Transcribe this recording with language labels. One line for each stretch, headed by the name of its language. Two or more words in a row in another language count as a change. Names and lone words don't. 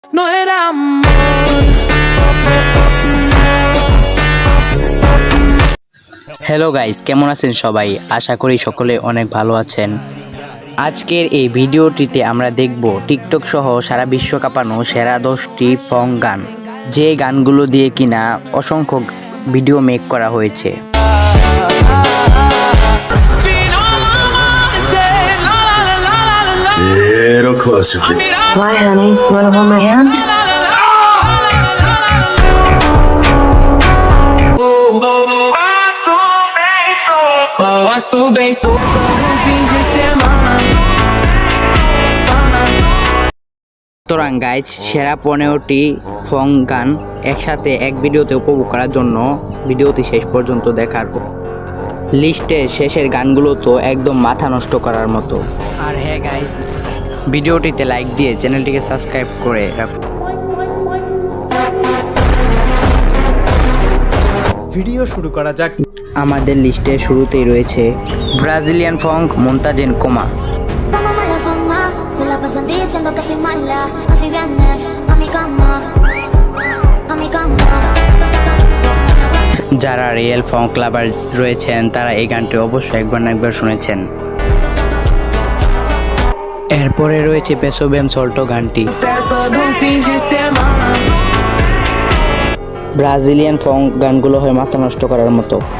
Spanish: No era amor.
Bangla: হ্যালো গাইস, কেমন আছেন সবাই? আশা করি সকলে অনেক ভালো আছেন। আজকের এই ভিডিওটিতে আমরা দেখব টিকটক সহ সারা বিশ্ব কাঁপানো সেরা 10টি ফং গান, যে গানগুলো দিয়ে কিনা অসংখ্য ভিডিও মেক করা হয়েছে।
English: Little closer. Why, honey? You wanna hold my hand?
Bangla: সুতরাং গাইজ, সেরা 15টি ফং গান একসাথে এক ভিডিওতে উপভোগ করার জন্য ভিডিওটি শেষ পর্যন্ত দেখার। লিস্টের শেষের গানগুলো তো একদম মাথা নষ্ট করার মতো। আর হ্যাঁ গাইজ, ভিডিওটিতে লাইক দিয়ে চ্যানেলটিকে সাবস্ক্রাইব করে রাখুন। ভিডিও শুরু করা যাক। আমাদের লিস্টের শুরুতেই রয়েছে ব্রাজিলিয়ান ফং মন্তাজেন কোমা।
Spanish: Como mala fama, se la pasan diciendo que soy mala. Así vienes a mi cama, a mi cama.
Bangla: যারা রিয়েল ফং ক্লাবার রয়েছেন তারা এই গানটি অবশ্যই একবার না একবার শুনেছেন। এরপরে রয়েছে পেসো বেম সল্টো গানটি। ব্রাজিলিয়ান ফং গানগুলো হয় মাথা নষ্ট করার মতো।